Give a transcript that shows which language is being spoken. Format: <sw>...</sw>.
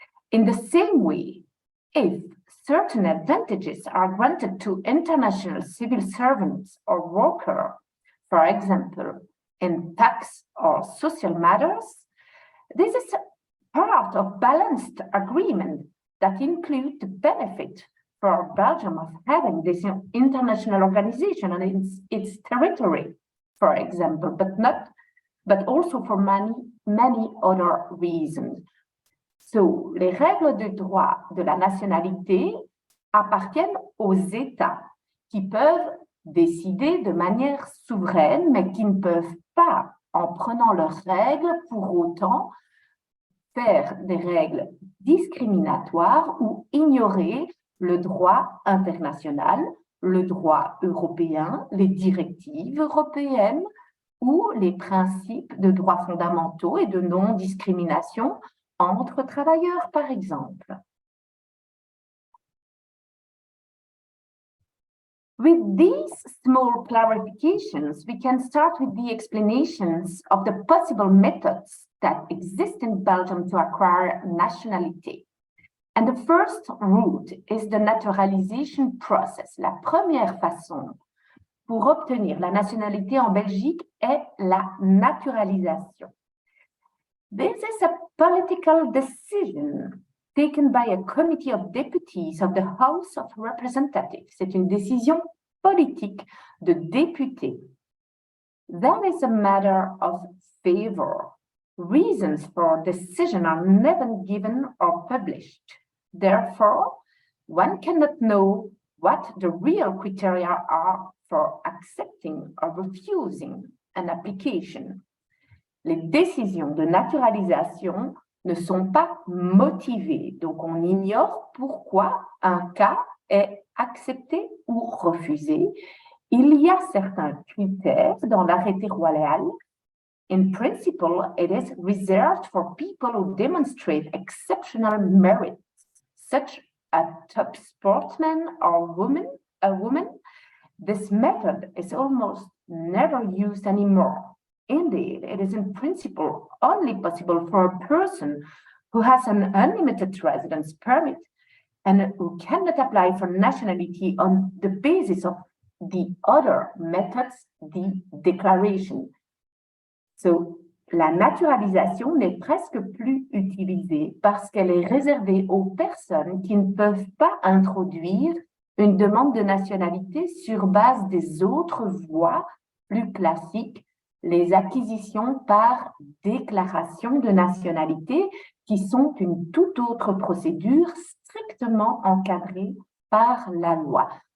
<en>In the same way, if certain advantages are granted to international civil servants or workers, for example, in tax or social matters, this is part of balanced agreement that include the benefit for Belgium of having this international organization on its territory, for example, but also for many other reasons.</en> <fr>So, les règles de droit de la nationalité appartiennent aux États qui peuvent décider de manière souveraine, mais qui ne peuvent pas, en prenant leurs règles, pour autant, faire des règles discriminatoires ou ignorer le droit international, le droit européen, les directives européennes ou les principes de droits fondamentaux et de non-discrimination entre travailleurs, par exemple.</fr> <en>With these small clarifications, we can start with the explanations of the possible methods that exist in Belgium to acquire nationality. And the first route is the naturalization process.</en> <fr>La première façon pour obtenir la nationalité en Belgique est la naturalisation.</fr> <en>This is a political decision taken by a committee of deputies of the House of Representatives.</en> <fr>C'est une décision politique de députés.</fr> <en>That is a matter of favor. Reasons for decision are never given or published. Therefore, one cannot know what the real criteria are for accepting or refusing an application.</en> <fr>Les décisions de naturalisation ne sont pas motivées, donc on ignore pourquoi un cas est accepté ou refusé. Il y a certains critères dans l'arrêté royal.</fr> <en>In principle, it is reserved for people who demonstrate exceptional merit, such as a top sportsman or a woman. This method is almost never used anymore. Indeed, it is in principle only possible for a person who has an unlimited residence permit and who cannot apply for nationality on the basis of the other methods, the declaration.</en> <fr>So, la naturalisation n'est presque plus utilisée parce qu'elle est réservée aux personnes qui ne peuvent pas introduire une demande de nationalité sur base des autres voies plus classiques, les acquisitions par déclaration de nationalité, qui sont une toute autre procédure strictement encadrée par la loi.</fr>